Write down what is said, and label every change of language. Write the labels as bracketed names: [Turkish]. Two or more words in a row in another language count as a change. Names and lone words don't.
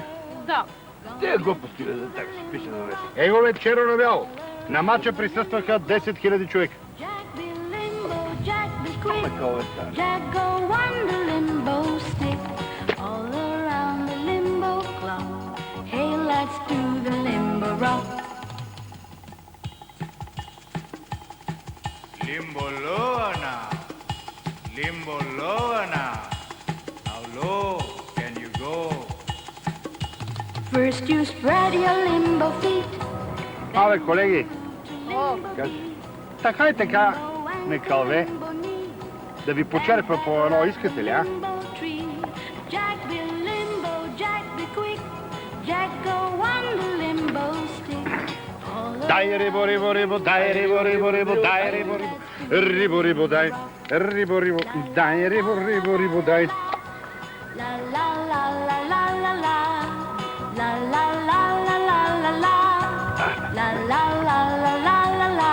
[Bulgarian] Да. Тия глупости да за тебе се пише на вестник. Его бе, черно на бяло. На матча присъстваха 10 000 човека. [English] Jack be limbo, Jack be quick. [Bulgarian] Такова е стане. [English] Jack go on the limbo stick. All around the limbo clock. Hey, let's do the limbo rock. Limbo lower now. Limbo lower now. How low can you go? First you spread your limbo limbo feet. [Bulgarian] Абе, колеги, О, Кажи. така и така, не кълве, да ви почерпа по едно, искате ли, а? [English] Jack be limbo, Jack be quick. Jack go on the limbo stick. [Bulgarian] Дай рибо, рибо, рибо, дай рибо, рибо, рибо, дай рибо, рибо. Рибо, рибо, дай. Рибо, рибо, дай рибо, рибо, рибо, дай. La la la la la la la. La la la la la la la. La la la la la la la.